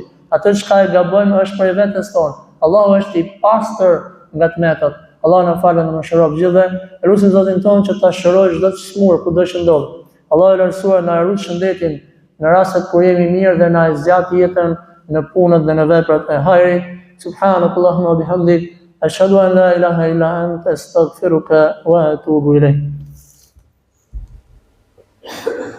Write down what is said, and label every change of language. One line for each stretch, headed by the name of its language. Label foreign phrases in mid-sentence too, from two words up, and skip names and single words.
Albanian: Atë çka e gabojmë është prej vetes tonë. Allahu është i pastër nga tmetat. Allah na falë në mëshirë gjithë. E lutim Zotin tonë që ta shërojë çdo çmur kudo që ndodh. Allah e lartësuar na rrit shëndetin në rastet kur jemi mirë dhe na e zgjat jetën në punët dhe në veprat e hajrit.
Arabic: سبحانك اللهم وبحمدك أشهد أن لا إله إلا أنت أستغفرك وأتوب إليك.